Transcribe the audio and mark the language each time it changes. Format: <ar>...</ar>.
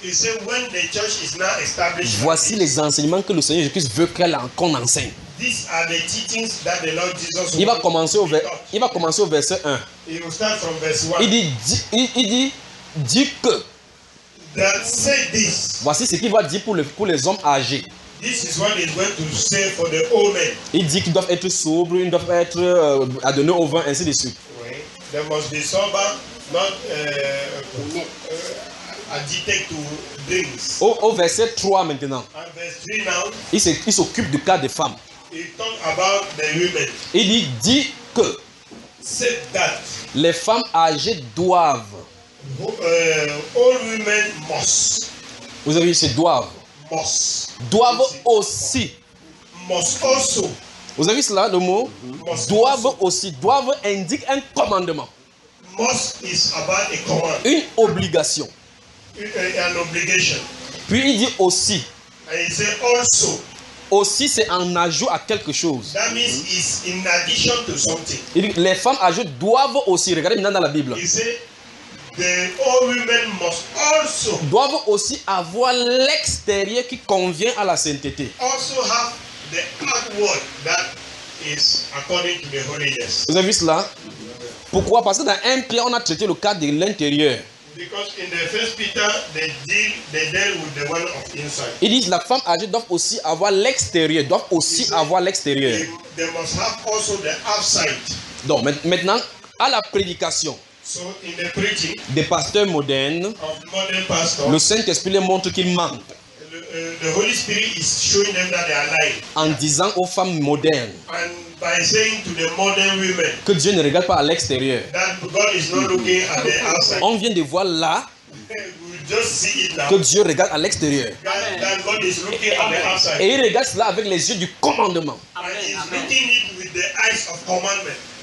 <en>He says when the church is now established.</en> <fr>Voici les enseignements que le Seigneur Jésus-Christ veut qu'on enseigne.</fr> <en>These are the teachings that the Lord Jesus</en> <fr>il va commencer au il va commencer au verset 1.</fr> <en>He will start from verse 1.</en> <fr>Il dit que</fr> <en>that say this.</en> <fr>Voici ce qu'il va dire pour les hommes âgés.</fr> <en>This is what he's going to say for the old men.</en> <fr>Il dit qu'ils doivent être sobres, ils doivent être adonnés au vin ainsi de suite. Oui.</fr> <en>They must be sober, not addicted to drinks.</en> <fr>Au verset 3 maintenant.</fr> <en>Verse now.</en> <fr>Il s'occupe du cas des femmes.</fr> <en>About the women.</en> <fr>Il dit que</fr> <en>said that</en> <fr>les femmes âgées doivent.</fr> <en>All women must.</en> <fr>Vous avez dit c'est doivent.</fr> <en>Must.</en> <fr>Doivent it's aussi.</fr> <en>Must also.</en> <fr>Vous avez vu cela le mot?</fr> <en>Must</en> <fr>doivent</fr> <en>also.</en> <fr>Aussi. Doivent indique un commandement.</fr> <en>Must is about a command.</en> <fr>Une obligation.</fr> <en>An obligation.</en> <fr>Puis il dit aussi.</fr> <en>And he said also.</en> <fr>Aussi, c'est en ajout à quelque chose.</fr> <en>That means it's in addition to something.</en> <fr>Les femmes âgées doivent aussi, regardez maintenant dans la Bible.</fr> <en>All women must also</en> <fr>doivent aussi avoir l'extérieur qui convient à la sainteté.</fr> <en>Also have the outward that is according to the holiness.</en> <fr>Vous avez vu cela? Pourquoi? Parce que dans 1 Pierre, on a traité le cas de l'intérieur.</fr> <en>Because in the first Peter, they deal with the one of inside.</en> <fr>Ils disent la femme âgée doit aussi avoir l'extérieur, doit aussi avoir l'extérieur.</fr> <en>They must have also the outside.</en> <fr>Donc maintenant à la prédication.</fr> <en>So in the preaching.</en> <fr>Des pasteurs modernes.</fr> <en>Of modern pastors.</en> <fr>Le Saint-Esprit les montre qu'ils mentent.</fr> <en>The Holy Spirit is showing them that they are lying.</en> <fr>En disant aux femmes modernes.</fr> <en>And by saying to the modern women,</en> <fr>que Dieu ne regarde pas à l'extérieur.</fr> <en>That God is not looking at the outside.</en> <fr>On vient de voir là</fr> <en>just see it now.</en> <fr>Que Dieu regarde à l'extérieur.</fr> <en>That God is looking at the outside.</en> <fr>Et il regarde cela avec les yeux du commandement. Amen.</fr> <en>And he's looking it with the eyes of commandment.</en>